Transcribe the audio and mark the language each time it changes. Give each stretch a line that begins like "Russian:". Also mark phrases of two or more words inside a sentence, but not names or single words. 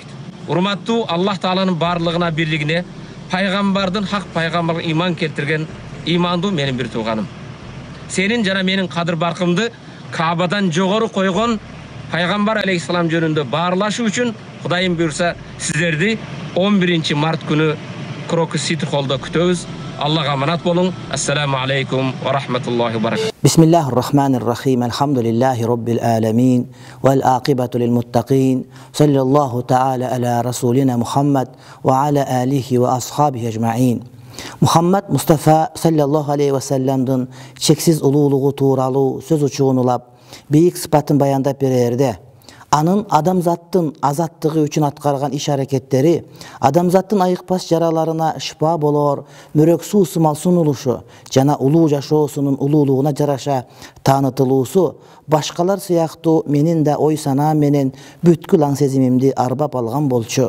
Kyrgyz: Урматтуу Аллах тааланын барлыгына, бирлигине, пайгамбардын хак пайгамбарга иман келтирген имандуу менин бир тууганым. Сенин жана менин кадыр баркымды Каабадан жогору койгон пайгамбар алейхиссалам жөнүндө баарлашуу үчүн Кудайым буйрса сиздерди 11 март күнү Крокус Сити холлдо күтөбүз. Аллага аманат болуң.
Arabic: السلام عليكم ورحمة الله وبركاته. بسم الله الرحمن الرحيم. الحمد لله رب العالمين والعاقبة للمتقين. صلى الله تعالى على رسولنا محمد وعلى آله وأصحابه أجمعين.
Kyrgyz: Мухаммад Мустафа
Arabic: صلى الله عليه
Kyrgyz: ва салламдын чексиз улуулугу тууралуу сөз учугун улап, бийик сыпатын баяндап берерде, анын адамзаттын азаттыгы үчүн аткарган иш-аракеттери, адамзаттын айыкпас жараларына шыпа болор, мөрөк суу сымал сунулушу жана улуу жашоосунун улуулугуна жараша таанытылуусу башкалар сыяктуу менин да ой санаам менен бүткүл аң сезимимди арбап алган болчу.